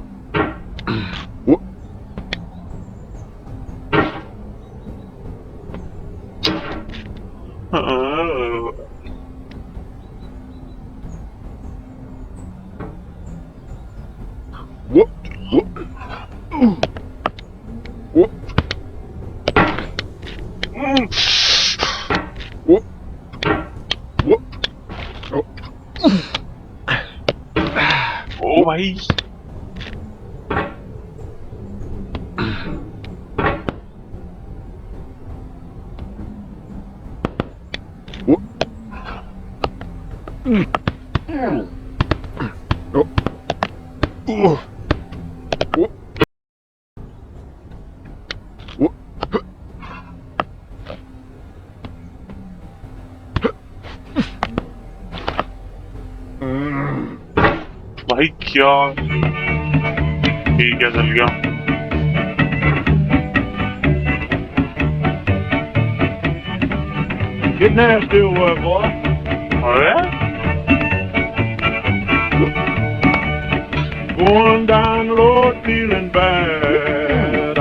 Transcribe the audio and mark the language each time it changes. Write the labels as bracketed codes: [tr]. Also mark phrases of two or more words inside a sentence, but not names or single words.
[hi] Whoop. Whoop. Whoop. Whoop. Whoop. Whoop. Oh. ओ भाई, Whoop. Oh. Whoop. Whoop. भाई क्या? ठीक है, चल गया। [en] Get nasty away, boy. [hi] अरे [en] Going down the road feeling bad.